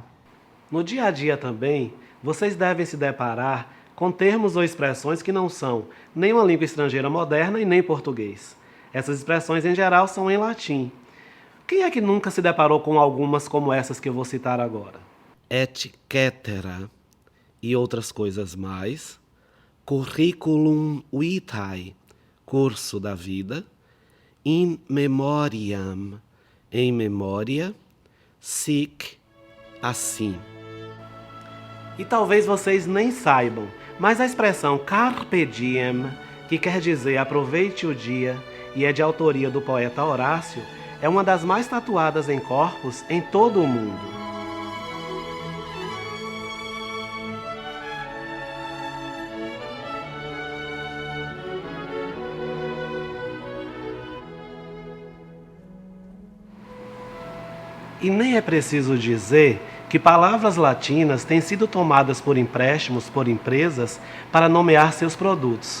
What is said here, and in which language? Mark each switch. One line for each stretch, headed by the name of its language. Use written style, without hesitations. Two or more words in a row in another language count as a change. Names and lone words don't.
Portuguese: No dia a dia também, vocês devem se deparar com termos ou expressões que não são nem uma língua estrangeira moderna e nem português. Essas expressões, em geral, são em latim. Quem é que nunca se deparou com algumas como essas que eu vou citar agora?
Latin: Et cetera
Portuguese: e outras coisas mais.
Latin: Curriculum vitae,
Portuguese: curso da vida.
Latin: In memoriam,
Portuguese: em memória. Sic, assim. E talvez vocês nem saibam, mas a expressão
Latin: carpe diem,
Portuguese: que quer dizer aproveite o dia e é de autoria do poeta Horácio, é uma das mais tatuadas em corpos em todo o mundo. E nem é preciso dizer que palavras latinas têm sido tomadas por empréstimos por empresas para nomear seus produtos.